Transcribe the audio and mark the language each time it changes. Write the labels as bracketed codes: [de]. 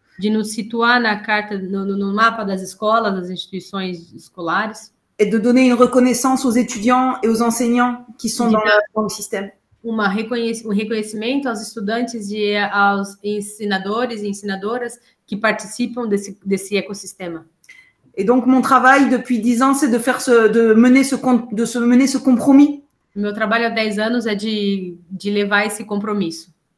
[pt] De nos situar na carta, no mapa das escolas, das instituições escolares. [fr] Et de donner une reconnaissance aux étudiants et aux enseignants qui sont dans le système. [pt] Reconhecimento aos estudantes e aos ensinadores e ensinadoras que participam desse ecossistema. [fr] Et donc, mon travail depuis 10 ans, c'est de mener ce compromis. [pt] Meu trabalho há 10 anos é de levar esse compromisso.